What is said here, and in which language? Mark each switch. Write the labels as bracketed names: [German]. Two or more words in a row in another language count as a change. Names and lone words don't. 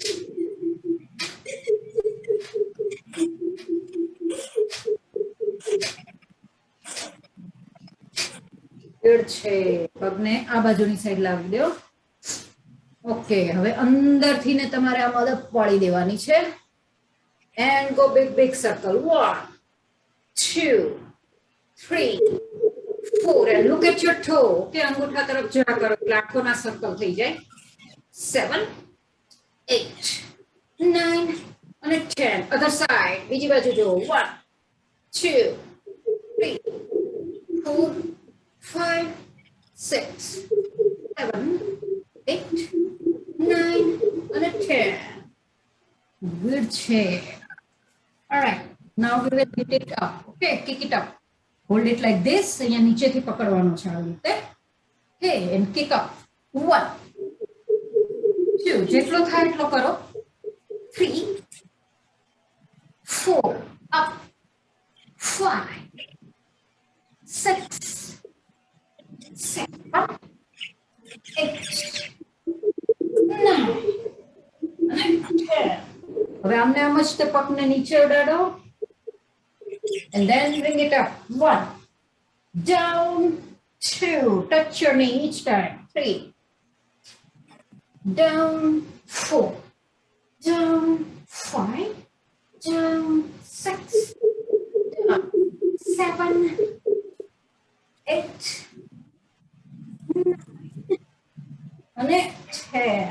[Gujarati] ગુડ છે. પગને આ બાજુની સાઈડ લાવી દો. ઓકે, હવે અંદરથી ને તમારે આ મદદ વાળી દેવાની છે. [English] and go big big circle. 1, 2, 3, 4. And look at your toe. [Gujarati] ઓકે, અંગૂઠા તરફ જરા કરો એટલે આંખોના સર્કલ થઈ જાય. 7, 8, 9 અને 10. [English] other side. [Gujarati] બીજી બાજુ જો. 1, 2, 3, 4, 5, 6, 7, 8, 9 અને 10. [English] Good છે. All right. Now we will hit it up. Okay, kick it up. Hold it like this. [Gujarati] અહીંયા નીચેથી પકડવાનો છે આવી રીતે. [English] Okay, and kick up. 1, 2. [Gujarati] જેટલો થાય એટલો કરો. [English] 3, 4. Up. [Gujarati] 5, 6, 7, 8, 9 અને 10. હવે આમને આમ જ તે પગને નીચે ઉડાડો. [English] And then bring it up. 1, down, 2. Touch your knee each time. 3, down, 4, down, 5, down, 6, down, 7, 8, 9 and 10.